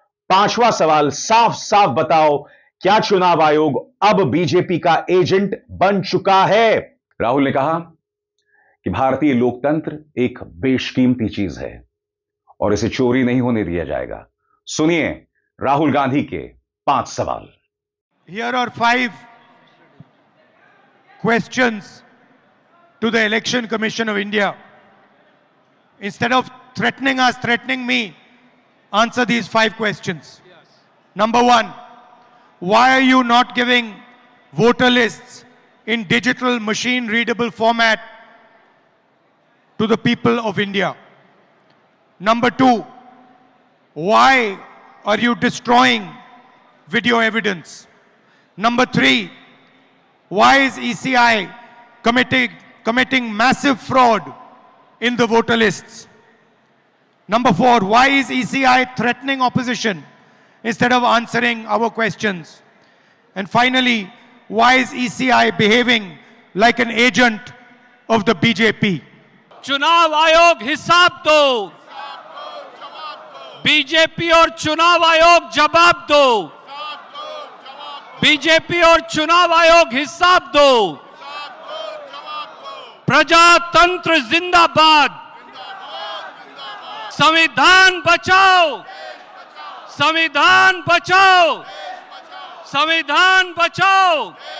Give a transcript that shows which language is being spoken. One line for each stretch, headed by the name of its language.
Hindi: पांचवा सवाल, साफ साफ बताओ क्या चुनाव आयोग अब बीजेपी का एजेंट बन चुका है। राहुल ने कहा कि भारतीय लोकतंत्र एक बेशकीमती चीज है और इसे चोरी नहीं होने दिया जाएगा। सुनिए राहुल गांधी के 5 सवाल।
English: Here are 5 questions to the Election Commission of India. Instead of threatening us, threatening me, answer these 5 questions. Number 1, why are you not giving voter lists in digital machine readable format to the people of India? Number 2, why are you destroying video evidence? Number 3, why is ECI committing massive fraud in the voter lists? Number 4, why is ECI threatening opposition instead of answering our questions? And finally, why is ECI behaving like an agent of the BJP?
Hindi: चुनाव आयोग हिसाब दो, BJP और चुनाव आयोग जवाब दो, BJP और चुनाव आयोग हिसाब दो, प्रजातंत्र जिंदाबाद, संविधान बचाओ, संविधान बचाओ, संविधान बचाओ।